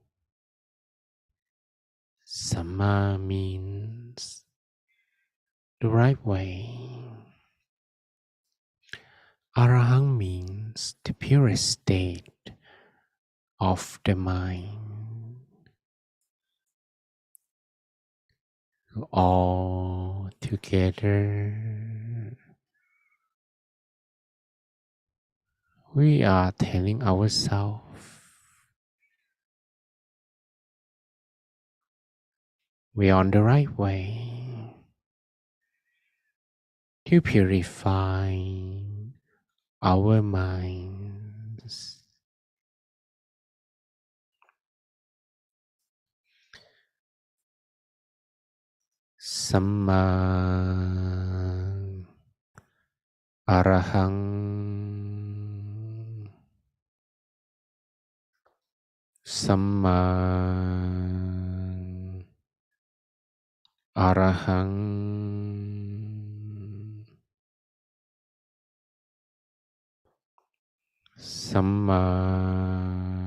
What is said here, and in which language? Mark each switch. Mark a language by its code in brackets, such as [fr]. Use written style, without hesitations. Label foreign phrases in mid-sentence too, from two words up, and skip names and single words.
[en] Samma means the right way. Arahang means the purest state of the mind. All together, we are telling ourselves we are on the right way to purify our minds. Samma [pi] Arahang, Samma Arahang, Samma